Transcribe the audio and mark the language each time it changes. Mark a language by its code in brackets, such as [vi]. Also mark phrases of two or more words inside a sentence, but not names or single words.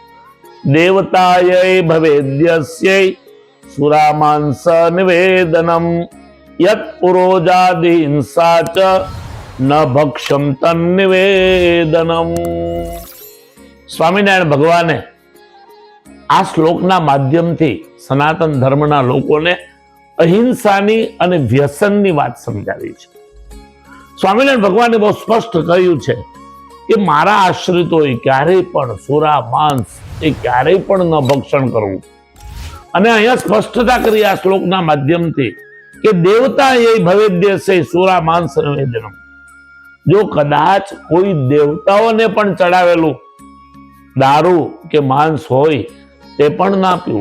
[sa] देवतायै भवेद्यस्यै सुरामांस निवेदनम यत् पुरोजादि हिंसा च न भक्षम तन्निवेदनम। [gu] સ્વામીનારાયણ ભગવાને આ શ્લોકના માધ્યમથી સનાતન ધર્મના લોકોને અહિંસાની અને વ્યસનની વાત સમજાવી છે। સ્વામીનારાયણ ભગવાને બહુત સ્પષ્ટ કહ્યું છે કે મારા આશ્રિતોએ ક્યારેય પણ સુરા માંસ એ ક્યારેય પણ ન ભક્ષણ કરવું। અને અહીંયા સ્પષ્ટતા કરી આ શ્લોકના માધ્યમથી કે [sa] દેવતા એ ભવેદ્યસે સુરા માંસ નિવેદનમ। [gu] જો કદાચ કોઈ દેવતાઓને પણ ચડાવેલું દારૂ કે માંસ હોય તે પણ ના પીવું।